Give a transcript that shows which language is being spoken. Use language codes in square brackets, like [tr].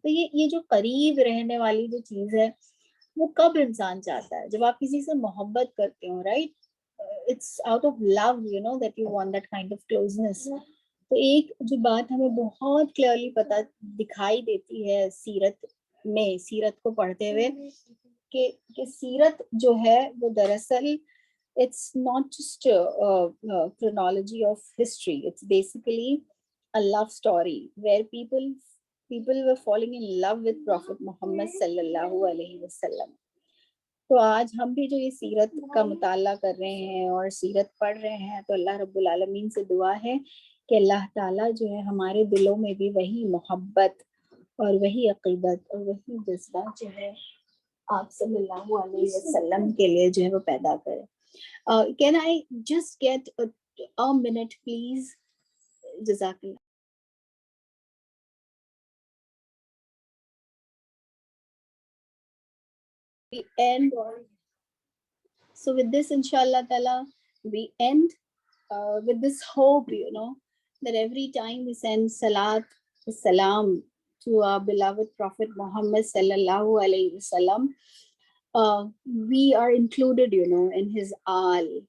[ur] تو یہ جو قریب رہنے والی جو چیز ہے وہ کب انسان چاہتا ہے؟ جب آپ کسی سے محبت کرتے ہو، right? [en] It's out of love that you want that kind of closeness. [ur] تو ایک جو بات ہمیں بہت کلیئرلی پتہ دکھائی دیتی ہے سیرت کو پڑھتے ہوئے کہ سیرت جو ہے وہ دراصل [en] it's not just a chronology of history. It's basically a love story where people were falling in love with Prophet Muhammad sallallahu alaihi wasallam. [ur] تو آج ہم بھی جو یہ سیرت کا مطالعہ کر رہے ہیں اور سیرت پڑھ رہے ہیں تو اللہ رب العالمین سے دعا ہے کہ اللہ تعالیٰ جو ہے ہمارے دلوں میں بھی وہی محبت اور وہی عقیدت اور وہی جذبہ جو ہے آپ صلی اللہ علیہ وسلم کے لیے جو ہے وہ پیدا کرے. [en] Can I just get a minute, please? Jazakallah. We end. So with this, inshallah ta'ala, we end with this hope, that every time we send salat, salam to our beloved Prophet Muhammad sallallahu alaihi wasallam, we are included, in his Al.